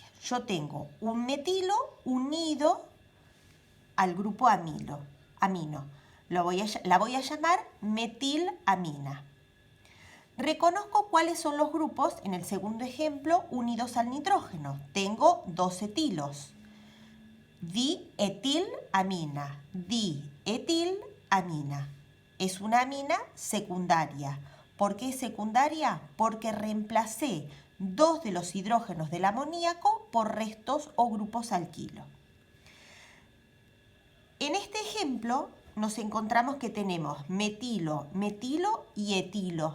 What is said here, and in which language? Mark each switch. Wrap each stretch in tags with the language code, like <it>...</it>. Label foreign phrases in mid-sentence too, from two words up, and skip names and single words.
<es>Yo tengo un metilo unido al grupo amino. La voy a llamar metilamina. Reconozco cuáles son los grupos, en el segundo ejemplo, unidos al nitrógeno. Tengo 2 etilos. Dietilamina. Dietilamina. Es una amina secundaria. ¿Por qué es secundaria? Porque reemplacé 2 de los hidrógenos del amoníaco por restos o grupos alquilo. En este ejemplo nos encontramos que tenemos metilo, metilo y etilo.</es>